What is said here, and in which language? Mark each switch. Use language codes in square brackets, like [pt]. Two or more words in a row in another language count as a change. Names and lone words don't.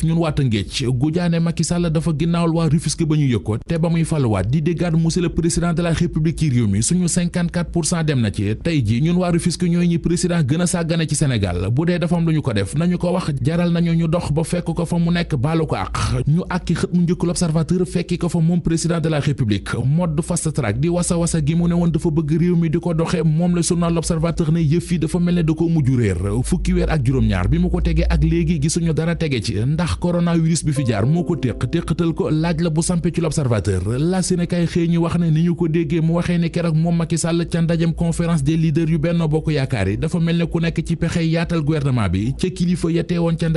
[wo] waa Tëngéej Goudiané Macky Sall dafa ginnaawal waa Rufisque ba ñu yëg ko te ba muy faluwaat di déggaat [fr] monsieur le président de la république [wo] ci réew mi suñu 54% dem na ci tey ji ñun waa Rufisque ñooy ñi président gën a sàggane ci Sénégal bu dee dafa am lu ñu ko def nañu ko wax jaral nañu ñu dox ba fekk ko fa mu nekk baalu ko àq ñu àkki xët mu njëkk l'Observateur fekki ko fa moom [fr] président de la république [wo] mode [en] fast track [wo] di wasa gi mu ne woon dafa bëgg réew mi di ko doxe moom la journal l'Observateur ne yëf yi dafa mel ne da ko mujj réer fukki weer ak juróom-ñaar bi mu ko tegee ak léegi gisuñu dara tege ci ndax coronavirus bi fi jaar moo ko téqatal ko laaj la bu sampe ci l'Observateur la Sénégal xëy ñu wax ne ni ñu ko déggee mu waxee ne keroog moom Macky Sall ca ndajem [fr] conférence des leaders [wo] yu Benno Bokk Yaakaar yi dafa mel ne ku nekk ci pexe yaatal gouvernement bi ca kilifa ya teewoon ca